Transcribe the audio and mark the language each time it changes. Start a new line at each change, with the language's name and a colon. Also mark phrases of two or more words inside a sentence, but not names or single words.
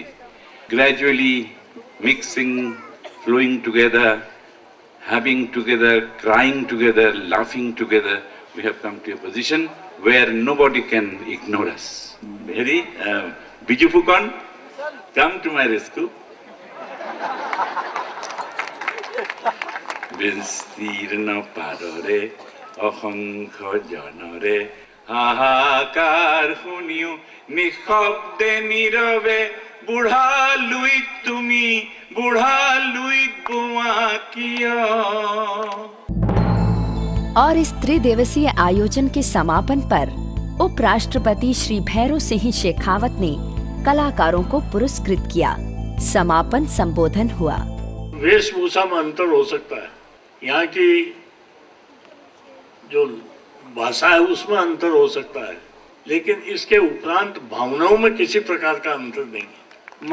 English: Gradually mixing, flowing together, having together, crying together, laughing together, we have come to a position where nobody can ignore us. Very, Biju Phukon, come to my rescue.
Assamese: বিস্তীর্ণ পাৰৰে অসংখ্য জনৰে হাহাকাৰ শুনিও নিশব্দে নীৰৱে বুঢ়া লুইত তুমি বুঢ়া লুইত বোৱা কিয়।
Hindi: और इस त्रिदिवसीय आयोजन के समापन पर उपराष्ट्रपति श्री भैरों सिंह शेखावत ने कलाकारों को पुरस्कृत किया। समापन संबोधन हुआ। वेशभूषा में अंतर हो सकता है, यहाँ की जो भाषा है उसमें अंतर हो सकता है, लेकिन इसके उपरांत भावनाओं में किसी प्रकार का अंतर नहीं।